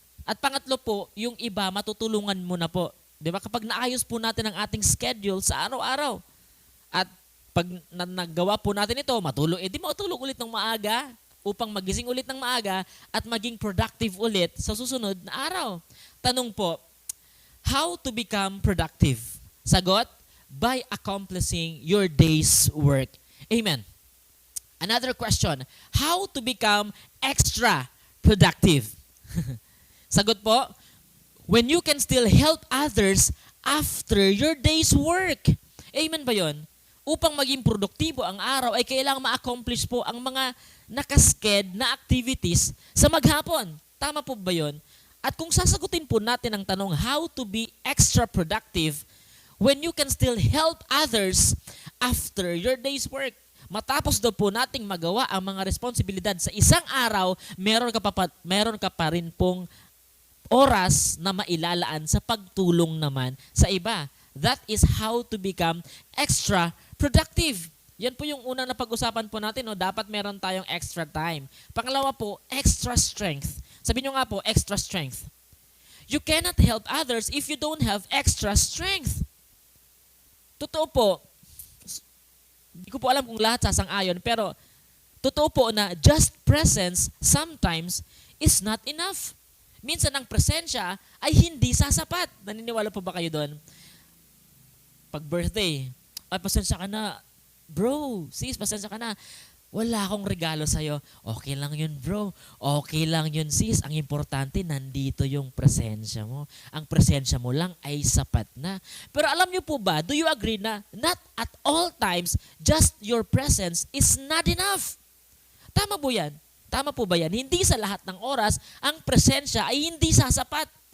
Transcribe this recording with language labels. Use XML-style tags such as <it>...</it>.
<tl>At pangatlo po, yung iba, matutulungan mo na po. Diba? Kapag naayos po natin ang ating schedule sa araw-araw, at pag nagawa po natin ito, matulog ulit ng maaga upang magising ulit ng maaga at maging productive ulit sa susunod na araw. Tanong po,</tl> <en>how to become productive?</en> <tl>Sagot,</tl> <en>by accomplishing your day's work. Amen. Another question, how to become extra productive?</en> <tl>Sagot po,</tl> <en>when you can still help others after your day's work.</en> <tl>Amen ba yun? Upang maging produktibo ang araw ay kailangang ma-accomplish po ang mga nakasked na activities sa maghapon. Tama po ba yun? At kung sasagutin po natin ang tanong</tl> <en>how to be extra productive, when you can still help others after your day's work.</en> <tl>Matapos daw po nating magawa ang mga responsibilidad sa isang araw, meron ka pa rin pong oras na mailalaan sa pagtulong naman sa iba.</tl> <en>That is how to become extra productive.</en> <tl>Yan po yung unang napag-usapan po natin. No? Dapat meron tayong extra time. Pangalawa po, extra strength. Sabi nyo nga po, extra strength.</tl> <en>You cannot help others if you don't have extra strength.</en> <tl>Totoo po, hindi ko po alam kung lahat sasang-ayon, pero totoo po na</tl> <en>just presence sometimes is not enough.</en> <tl>Minsan ang presensya ay hindi sasapat. Naniniwala po ba kayo doon? Pag birthday, ay pasensya ka na, bro, sis, pasensya ka na. Wala akong regalo sa'yo. Okay lang yun, bro. Okay lang yun, sis. Ang importante, nandito yung presensya mo. Ang presensya mo lang ay sapat na. Pero alam niyo po ba,</tl> <en>do you agree na not at all times, just your presence is not enough?</en> <tl>Tama po yan. Tama po ba yan? Hindi sa lahat ng oras, ang presensya ay hindi sasapat.</tl>